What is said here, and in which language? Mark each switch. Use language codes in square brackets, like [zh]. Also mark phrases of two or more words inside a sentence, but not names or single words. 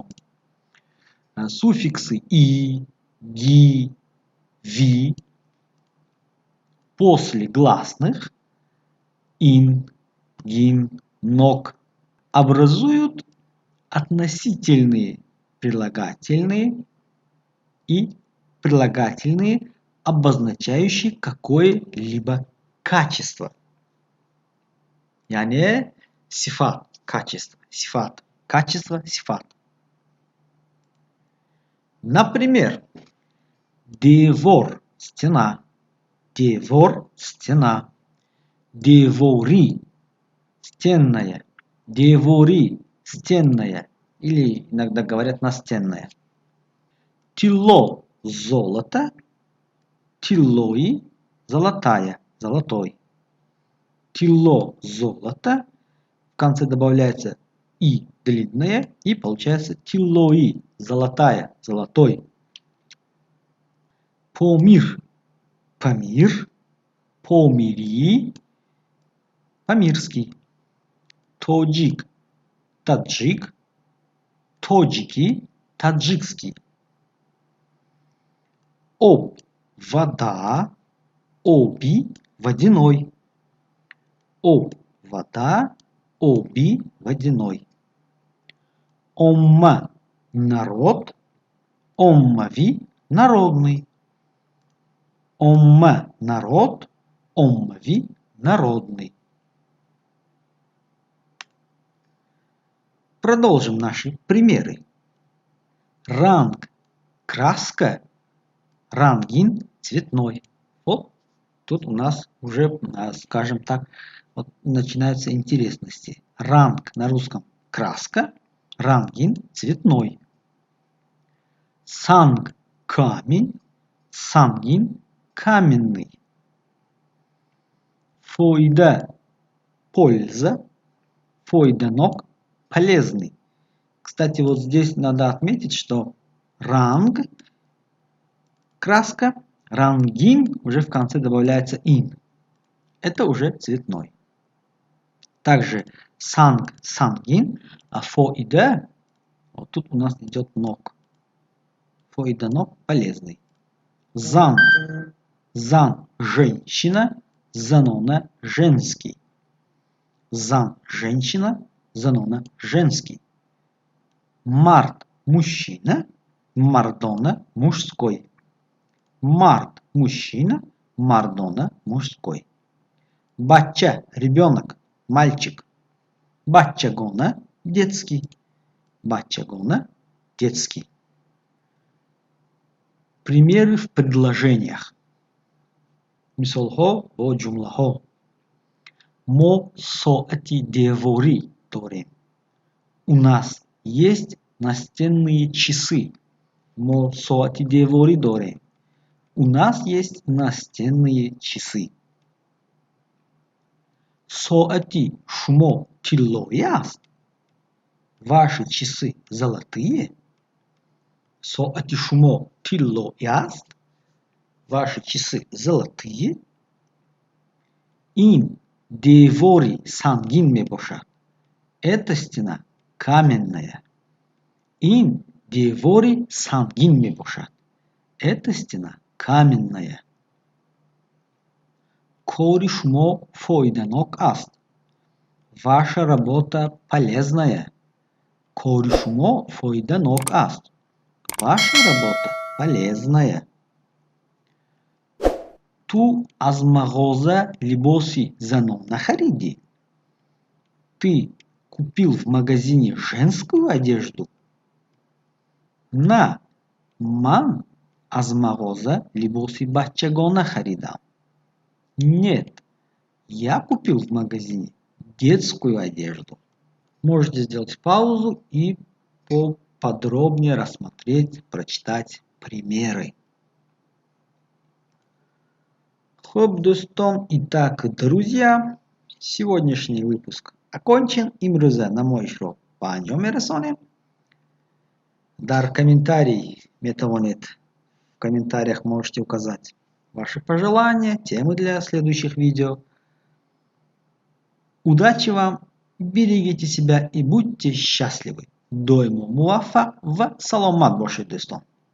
[ru] Суффиксы и, ги, ви после гласных ин, гин, нок образуют относительные прилагательные и прилагательные, обозначающие какое-либо качество. [tg] Yani сифат, качество, сифат, качество, сифат. [ru] Например, девор, стена, девор, стена, девори, стенная, девори, стенная, или иногда говорят настенная. Тило, золото, тилои, золотая, золотой. Тило, золото, в конце добавляется и длинное, и получается тилои, золотая, золотой. Помир, памир, помири, памирский. Тоджик, таджик, тоджики, таджикский. Об, вода, оби, водяной. Об, вода, оби, водяной. [tg] Омма, [ru] народ, оммави, народный. Омма, народ, оммави, народный. Продолжим наши примеры. Ранг, краска, рангин, цветной. Вот тут у нас уже, скажем так, вот начинаются интересности. Ранг на русском краска, рангин цветной. Санг камень, сангин каменный. Фойда польза, фойданок полезный. Кстати, вот здесь надо отметить, что ранг краска, рангин уже в конце добавляется ин. Это уже цветной. Также санг, сангин, а фоида, вот тут у нас идет ног. [tg] Фоида ног полезный. Зан, зан женщина, занона женский. [ru] Зан женщина, занона женский. Март мужчина, мардона мужской. Март мужчина, мардона мужской. Бачча ребенок, мальчик. Баччагона детский. Баччагона детский. Примеры в предложениях. [tg] Мисолхо во джумлахо. Мо соати девори торим. [ru] У нас есть настенные часы. [tg] Мо соати девори дорим. [ru] У нас есть настенные часы. [tg] Соати шумо тиллояст. [ru] Ваши часы золотые. [tg] Соати шумо тиллояст. [ru] Ваши часы золотые. [tg] Ин девори сангин мебошат. [ru] Эта стена каменная. [tg] Ин девори сангин мебошат. [ru] Эта стена каменная. [tg] Кори шумо фойданок аст. [ru] Ваша работа полезная. [tg] Кори шумо фойданок аст. [ru] Ваша работа полезная. [tg] Ту аз магоза либоси занона хариди. [ru] Ты купил в магазине женскую одежду? [tg] На, ман аз магоза либоси баччагона харидам. [ru] Нет, я купил в магазине детскую одежду. Можете сделать паузу и поподробнее рассмотреть, прочитать примеры. [tg] Хоп, достом. [ru] Итак, друзья, сегодняшний выпуск окончен. [tg] Имрюзе на мой шрок паньомересоне. Дар комментарий метавонет. [ru] В комментариях можете указать ваши пожелания, темы для следующих видео. Удачи вам, берегите себя и будьте счастливы. [tg] Дойму муафа в саломат боши достом.